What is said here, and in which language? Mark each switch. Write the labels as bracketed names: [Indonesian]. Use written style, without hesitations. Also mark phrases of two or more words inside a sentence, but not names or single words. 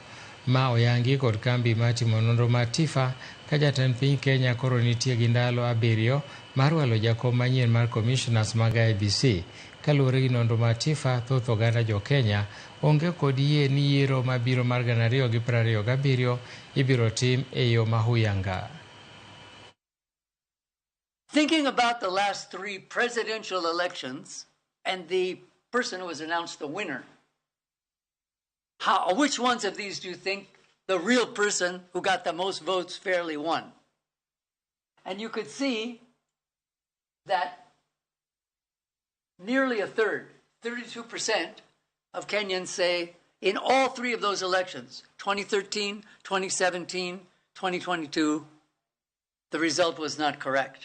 [Luo (Kenya and Tanzania)] Ma oyangi kod kambi matimo nonro mar TIFA ka jatend piny Kenya koro nitie gi ndalo 7 mar walo jakom manyien mar commissioners mag IEBC. Kaluwore gi nonro mar TIFA, thoth oganda Jokenya onge kod yie ni yiero mabiro mar 2027 ibiro tim e yo mahuyanga. [English] Thinking about the last 3 presidential elections and the person who was announced the winner, which ones of these do you think the real person who got the most votes fairly won? And you could see that nearly a third, 32% of Kenyans say in all 3 of those elections, 2013, 2017, 2022, the result was not correct.